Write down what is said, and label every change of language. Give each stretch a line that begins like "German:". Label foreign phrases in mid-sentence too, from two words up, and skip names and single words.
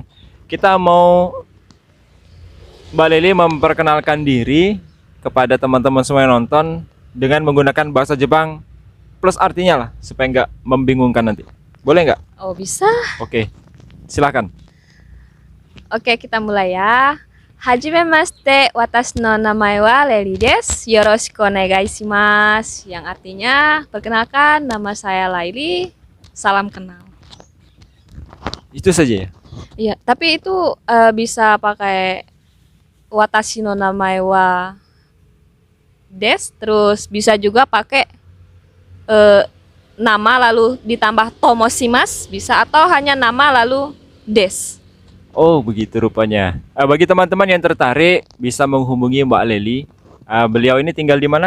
Indonesian: Kita mau Mbak Leli memperkenalkan diri kepada teman-teman semua yang nonton dengan menggunakan bahasa Jepang plus artinya lah, supaya nggak membingungkan nanti. Boleh nggak? Oh bisa. Oke, silakan. Oke, kita mulai ya.
Japanese: はじめまして、わたしの名前はLeiliです. よろしくお願いします.
Indonesian: Yang artinya, perkenalkan nama saya Laili. Salam kenal. Itu saja ya. Iya, tapi itu bisa pakai
Japanese: わたしの名前はです,
Indonesian: terus bisa juga pakai nama lalu ditambah tomoshimasu bisa, atau hanya nama lalu desu. Oh begitu rupanya. Bagi teman-teman yang tertarik bisa menghubungi Mbak Leli Beliau ini tinggal di mana?